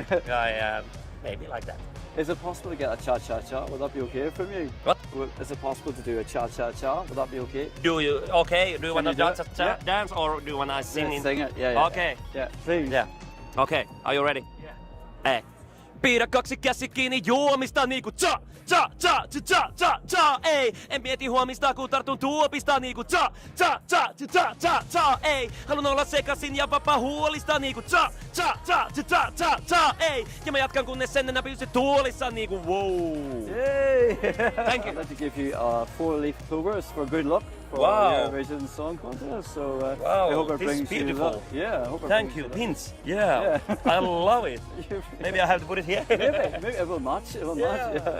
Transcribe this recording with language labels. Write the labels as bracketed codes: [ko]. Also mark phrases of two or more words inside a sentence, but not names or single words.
[en] guy. Maybe like that. Is it possible to get a cha-cha-cha? Would that be okay from you? What? Is it possible to do a cha-cha-cha? Would that be okay? Do you want you to do it? dance or do you want to sing? Yeah, sing it, yeah. Okay. Yeah, please. Yeah. Okay, are you ready? Yeah. [fi] Pidä kaksi käsi kiinni juomista niinku cha cha cha cha cha cha cha ei. En mieti huomista kun tartun tuopista niinku cha cha cha cha cha cha ei. Haluan olla sekasin ja vapaa huolista niinku cha cha cha cha cha cha ei. Ja mä jatkan kunnes sen enää pysy tuolissa niinku wow. [en] Yay! Thank you. I'd like to give you 4-leaf clovers for good luck for Wow. Eurovision Song Contest. So Wow, I hope it this brings is you beautiful. luck. Yeah, I hope it Thank brings you, luck. pins. Yeah, I love it. Maybe I have to put it here. Maybe it will match. It will match. Yeah.